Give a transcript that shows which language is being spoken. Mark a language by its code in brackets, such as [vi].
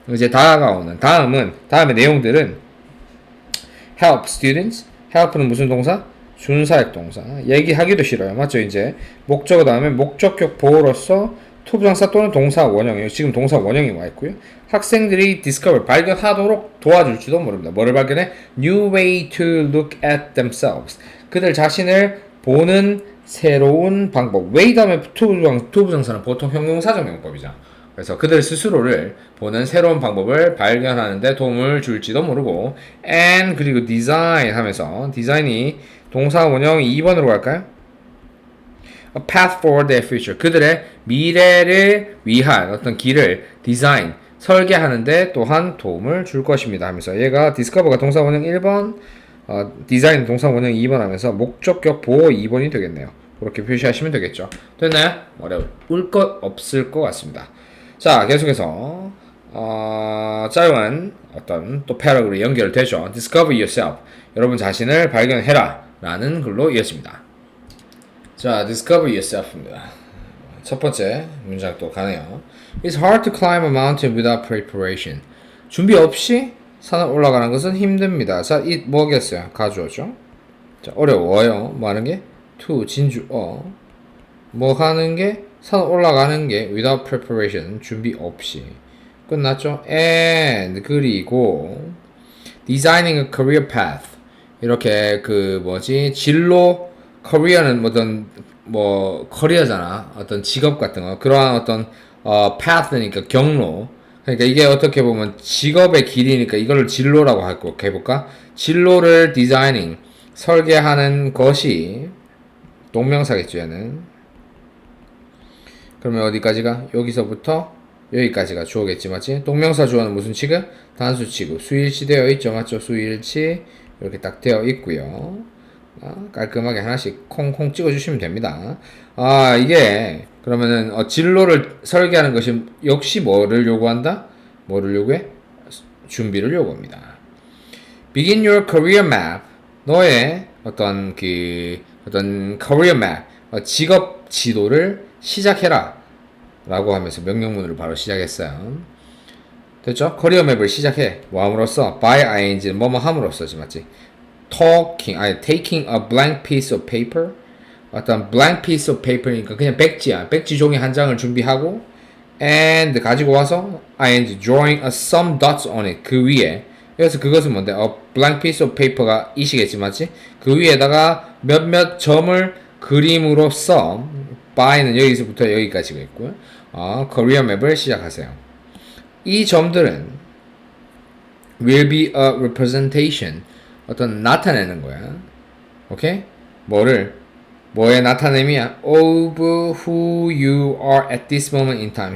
[ko] 이제 다가오는 다음의 내용들은 [en] help students, [ko] help는 무슨 동사? 준사역 동사. 얘기하기도 싫어요. 맞죠? 이제 목적어 다음에 목적격 보호로서 to 부정사 또는 동사 원형이에요. 지금 동사 원형이 와 있고요. 학생들이 discover 발견하도록 도와줄지도 모릅니다. 뭐를 발견해? [en] New way to look at themselves. [ko] 그들 자신을 보는 새로운 방법. way 다음에 to 부정사는 보통 형용사적 용법이죠. 그래서 그들 스스로를 보는 새로운 방법을 발견하는데 도움을 줄지도 모르고 and 그리고 design 하면서 디자인이 동사 원형이 2번으로 갈까요? [en] A path for their future. [ko] 그들의 미래를 위한 어떤 길을 디자인, 설계하는데 또한 도움을 줄 것입니다 하면서 얘가 discover가 동사 원형 1번, 디자인 동사 원형 2번 하면서 목적격 보호 2번이 되겠네요. 그렇게 표시하시면 되겠죠. 됐나요? 어려울 것 없을 것 같습니다. 자, 계속해서 짧은 어떤 또 패러그램이 연결되죠. [en] Discover yourself. [ko] 여러분 자신을 발견해라 라는 글로 이어집니다. 자, [en] discover yourself [ko] 입니다. 첫 번째 문장 또 가네요. [en] It's hard to climb a mountain without preparation. [ko] 준비 없이 산을 올라가는 것은 힘듭니다. 자, it 뭐겠어요? 가주어죠. 자, 어려워요. 뭐 하는 게? to 진주어. 뭐 하는 게? 산을 올라가는 게 [en] without preparation. [ko] 준비 없이. 끝났죠? [en] and 그리고 designing a career path. [ko] 이렇게 그 뭐지? 진로 커리어는 뭐 커리어잖아. 어떤 직업 같은 거. 그러한 어떤 path니까 경로. 그러니까 이게 어떻게 보면 직업의 길이니까 이거를 진로라고 해볼까? 진로를 디자이닝 설계하는 것이 동명사겠죠, 얘는. 그러면 어디까지가? 여기서부터 여기까지가 주어겠지, 맞지? 동명사 주어는 무슨 취급? 단수 취급. 수일치 되어 있죠, 맞죠? 수일치 이렇게 딱 되어 있고요. 깔끔하게 하나씩 콩콩 찍어주시면 됩니다. 이게 그러면은 진로를 설계하는 것이 역시 뭐를 요구한다? 뭐를 요구해? 준비를 요구합니다. [en] Begin your career map. [ko] 너의 어떤 career map, 직업 지도를 시작해라 라고 하면서 명령문을 바로 시작했어요. 됐죠? 커리어 맵을 시작해. 뭐 함으로써? by ing는 뭐뭐 함으로써지, 맞지? [en] taking a blank piece of paper. [ko] 어떤 [en] blank piece of paper [ko] 니까 그냥 백지야. 백지 종이 한 장을 준비하고 and 가지고 와서 ing [en] drawing some dots on it. [ko] 그 위에. 그래서 그것은 뭔데? [en] a blank piece of paper [ko] 가 이시겠지, 맞지? 그 위에다가 몇몇 점을 그림으로써 by는 여기서부터 여기까지가 있고요. career map을 시작하세요. [en] 이 점들은 will be a representation. [ko] 어떤 나타내는 거야. 오케이? 뭐의 나타냄이야? [en] of who you are at this moment in time.